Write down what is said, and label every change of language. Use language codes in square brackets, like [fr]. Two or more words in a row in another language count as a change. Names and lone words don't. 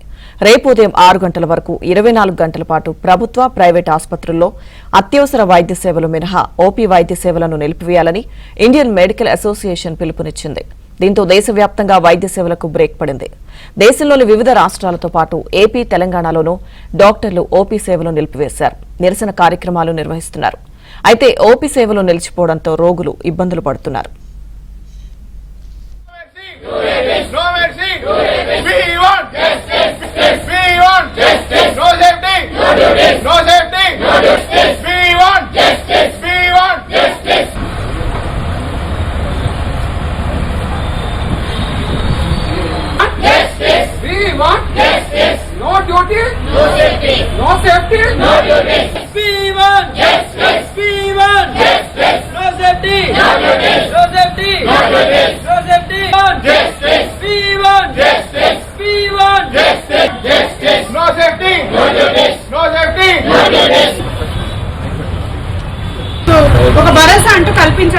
[te] రేపు ఉదయం 6 గంటల వరకు 24 గంటల పాటు ప్రభుత్వ, ప్రైవేట్ ఆసుపత్రుల్లో అత్యవసర వైద్య సేవలు మినహా ఓపీ వైద్య సేవలను నిలిపివేయాలని ఇండియన్ మెడికల్ అసోసియేషన్ పిలుపునిచ్చింది. దీంతో దేశవ్యాప్తంగా వైద్య సేవలకు బ్రేక్ పడింది. దేశంలోని వివిధ రాష్ట్రాలతో పాటు ఏపీ, తెలంగాణలోనూ డాక్టర్లు ఓపీ సేవలు నిలిపివేశారు. నిరసన కార్యక్రమాలు నిర్వహిస్తున్నారు. అయితే ఓపీ సేవలు నిలిచిపోవడంతో రోగులు ఇబ్బందులు పడుతున్నారు. [en] No mercy. We want justice. We want justice. No safety. No justice. No safety. No justice. We want justice. We want justice. Justice. We want justice. No duty. No safety. No safety. No justice. We want justice. We want justice. No safety. No justice. No safety. No justice. No safety. Justice. We want justice. We want justice. Justice. No safety. No justice. No safety. No justice. [te] ఒక భరోసా అంటూ కల్పించాలి.